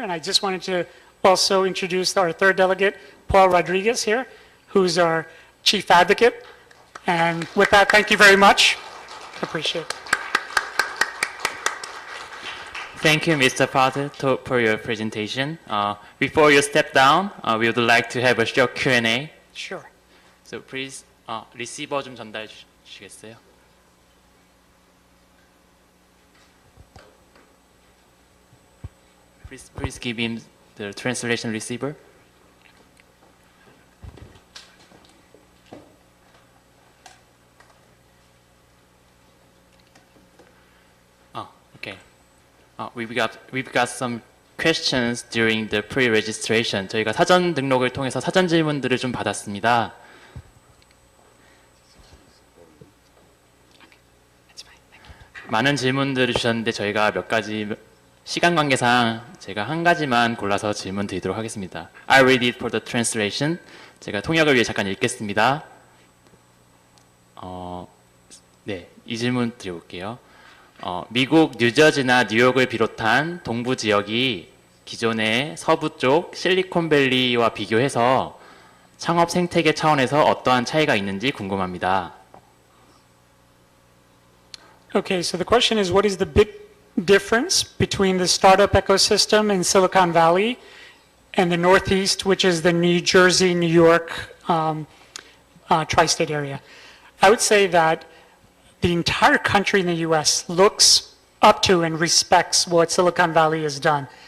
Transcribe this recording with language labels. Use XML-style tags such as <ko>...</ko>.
<en>And I just wanted to also introduce our 3rd delegate, Paul Rodriguez here, who's our chief advocate. And with that, thank you very much. Appreciate it. Thank you, Mr. Potter, for your presentation. Before you step down, we would like to have a short Q&A. Sure. So please,</en> <ko>리시버 좀 전달해 주시겠어요?</ko> <en>Please give him the translation receiver. Okay. We've got some questions during the pre-registration.</en> <ko>저희가 사전 등록을 통해서 사전 질문들을 좀 받았습니다. 많은 질문들을 주셨는데 저희가 몇 가지 시간 관계상 제가 한 가지만 골라서 질문 드리도록 하겠습니다.</ko> <en>I read it for the translation.</en> <ko>제가 통역을 위해 잠깐 읽겠습니다. 네, 이 질문 드려볼게요. 미국 뉴저지나 뉴욕을 비롯한 동부 지역이 기존의 서부 쪽 실리콘밸리와 비교해서 창업 생태계 차원에서 어떠한 차이가 있는지 궁금합니다.</ko> <en>Okay, so the question is, what is the big difference between the startup ecosystem in Silicon Valley and the Northeast, which is the New Jersey, New York tri-state area? I would say that the entire country in the US looks up to and respects what Silicon Valley has done.</en>